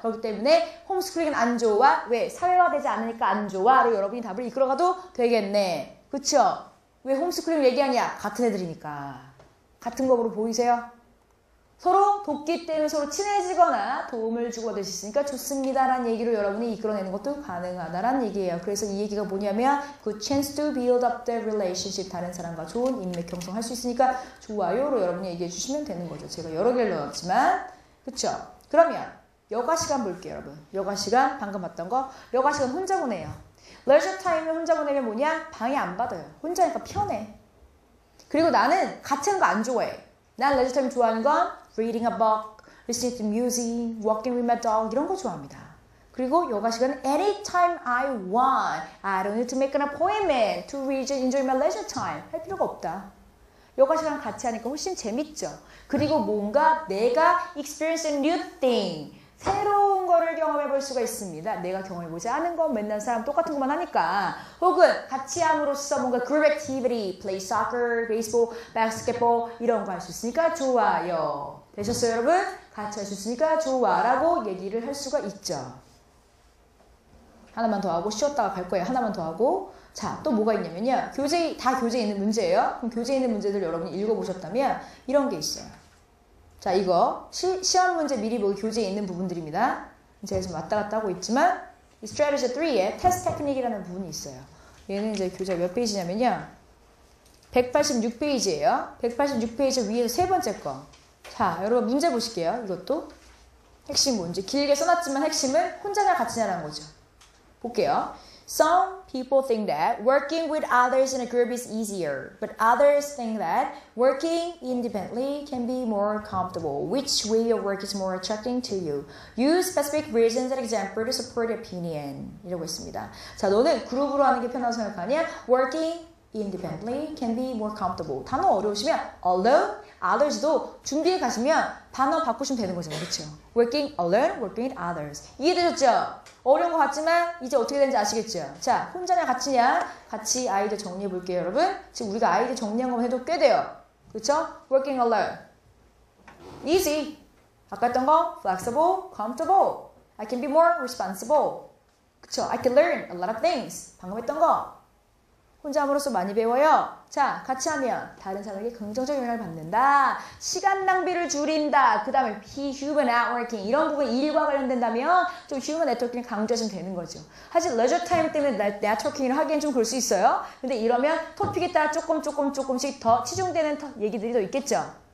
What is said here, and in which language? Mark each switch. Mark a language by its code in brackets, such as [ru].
[ko] 그렇기 때문에 홈스쿨링은 안 좋아. 왜? 사회화되지 않으니까 안 좋아.로 여러분이 답을 이끌어가도 되겠네. 그쵸? 왜 홈스쿨링 얘기하냐? 같은 애들이니까. 같은 거로 보이세요? 서로 돕기 때문에 서로 친해지거나 도움을 주고받을 수 있으니까 좋습니다라는 얘기로 여러분이 이끌어내는 것도 가능하다라는 얘기예요. 그래서 이 얘기가 뭐냐면 [en] good chance to build up the relationship. [ko] 다른 사람과 좋은 인맥 형성할 수 있으니까 좋아요로 여러분이 얘기해 주시면 되는 거죠. 제가 여러 개를 넣었지만 그쵸? 그러면 여가 시간 볼게요 여러분. 여가 시간 방금 봤던 거 여가 시간 혼자 보내요. leisure time을 혼자 보내면 뭐냐? 방해 안 받아요. 혼자니까 편해. 그리고 나는 같이 하는 거 안 좋아해. 난 [en] leisure time [ko] 좋아하는 건 [en] reading a book, listening to music, walking with my dog [ko] 이런 거 좋아합니다. 그리고 여가 시간은 [en] anytime I want. I don't need to make an appointment to read and enjoy my leisure time. [ko] 할 필요가 없다. 여가 시간 같이 하니까 훨씬 재밌죠. 그리고 뭔가 내가 [en] experience a new thing. [ko] 새로운 거를 경험해 볼 수가 있습니다. 내가 경험해보지 않은 건 맨날 사람 똑같은 것만 하니까. 혹은 같이 함으로써 뭔가 [en] group activity, play soccer, baseball, basketball [ko] 이런 거 할 수 있으니까 좋아요. 되셨어요 여러분? 같이 할 수 있으니까 좋아 라고 얘기를 할 수가 있죠. 하나만 더 하고 쉬었다가 갈 거예요. 하나만 더 하고. 자, 또 뭐가 있냐면요. 다 교재에 있는 문제예요. 그럼 교재에 있는 문제들 여러분이 읽어보셨다면 이런 게 있어요. 자, 이거 시험 문제 미리 보기 교재에 있는 부분들입니다. 제가 지금 왔다 갔다 하고 있지만 이 strategy 3에 테스트 테크닉이라는 부분이 있어요. 얘는 이제 교재 몇 페이지냐면요. 186페이지예요. 186페이지 위에서 세 번째 거. 자, 여러분 문제 보실게요. 이것도 핵심 뭔지 길게 써놨지만 핵심은 혼자냐 같이냐라는 거죠. 볼게요. [en] Some people think that working with others in a group is easier, but others think that working independently can be more comfortable. Which way of work is more attracting to you? Use specific reasons and examples to support your opinion. [ko] 이라고 했습니다. 자, 너는 그룹으로 하는 게 편하다고 생각하냐? [en] Working independently can be more comfortable. [ko] 단어 어려우시면 alone, others도 준비해 가시면 단어 바꾸시면 되는 거잖아요. 그렇죠? [en] Working alone, working with others. [ko] 이해되셨죠? 어려운 것 같지만 이제 어떻게 되는지 아시겠죠? 자, 혼자냐 같이냐? 같이 아이디어 정리해 볼게요, 여러분. 지금 우리가 아이디어 정리한 것만 해도 꽤 돼요. 그렇죠? [en] Working alone. Easy. [ko] 아까 했던 거 flexible, comfortable. [en] I can be more responsible. [ko] 그렇죠? [en] I can learn a lot of things. [ko] 방금 했던 거. 혼자 함으로써 많이 배워요. 자, 같이 하면 다른 사람에게 긍정적 영향을 받는다. 시간 낭비를 줄인다. 그 다음에 human networking 이런 부분 일과 관련된다면 좀 human networking 강조하시면 되는 거죠. 사실 leisure time 때문에 networking을 하기엔 좀 그럴 수 있어요. 근데 이러면 토픽에 따라 조금씩 더 치중되는 얘기들이 더 있겠죠.